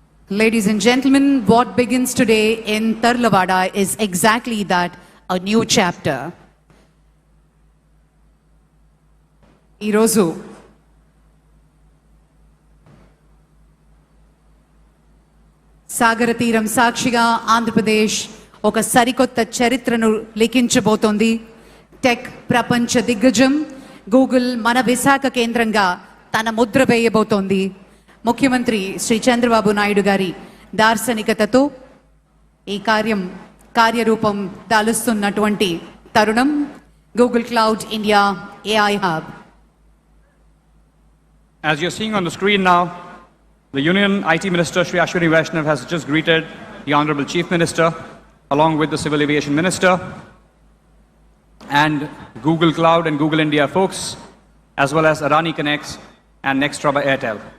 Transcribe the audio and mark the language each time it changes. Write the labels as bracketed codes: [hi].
[en] Ladies and gentlemen, what begins today in Tarlavada is exactly that, a new chapter. [te] ఈరోజు సాగర తీరం సాక్షిగా ఆంధ్రప్రదేశ్ ఒక సరికొత్త చరిత్రను లిఖించబోతోంది. టెక్ ప్రపంచ దిగ్గజం గూగుల్ మన విశాఖ కేంద్రంగా తన ముద్ర వేయబోతోంది. ముఖ్యమంత్రి శ్రీ చంద్రబాబు నాయుడు గారి దార్శనికతతో ఈ కార్యరూపం దాలుస్తున్నటువంటి తరుణం Google cloud India AI hub. [en] As you're seeing on the screen now, the Union IT Minister Shri Ashwini Vaishnav has just greeted the Honorable Chief Minister along with the Civil Aviation Minister and Google Cloud and Google India folks, as well as Adani Connects and Nextra by Airtel.